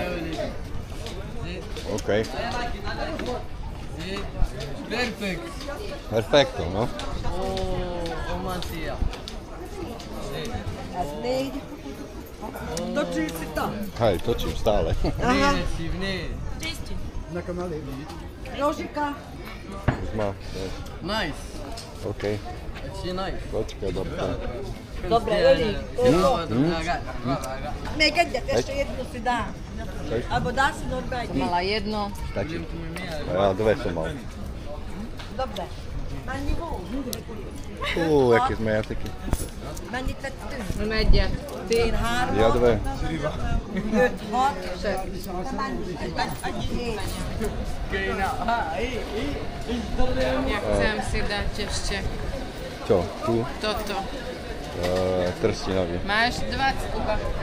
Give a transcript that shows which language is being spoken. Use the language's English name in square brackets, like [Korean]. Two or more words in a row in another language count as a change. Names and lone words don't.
[Slovak] Okej. Perfekto, no. [Hungarian] Ez 4. [Slovak] Točili si to? Hej, točím stále. Aha. Rožika. Už má. Nice. Okej. [English] It's nice. [Slovak] Počkaj, dobre. Dobre, [Hungarian] Eli. Még egyet, [Slovak] ešte jednu si dá. Alebo dá si normálne. Mala jedno. Stačí. A ja dve som mal. Dobre. [Hungarian] Mennyi volt? [Slovak] Jaký sme jazyky. [Hungarian] Mennyit tettünk? Egyet. Én 3. [Slovak] Ja dve. [Hungarian] 5, 6. Te mennyit? 7. [Slovak] Ja chcem si dať ešte Čo? Tu? toto. Trstinový. Máš 20 babka.